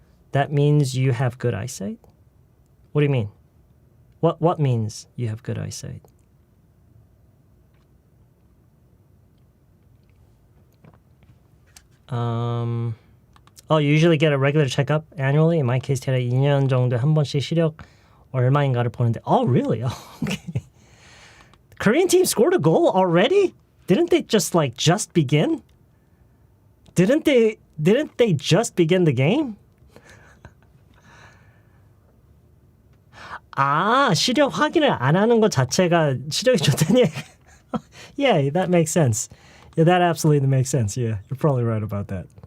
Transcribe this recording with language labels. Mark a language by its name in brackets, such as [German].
[English] That means you have good eyesight? What do you mean? What means you have good eyesight? You usually get a regular checkup annually. In my case, [Korean] 제가 2년 정도에 한 번씩 시력 얼마인가를 보는데. [English] Oh, really? Oh, okay. The Korean team scored a goal already? Didn't they just begin? Didn't they just begin the game? [Korean] 시력 확인을 안 하는 것 자체가 시력이 좋다니. [English] Yeah, that makes sense. Yeah, that absolutely makes sense. Yeah, you're probably right about that.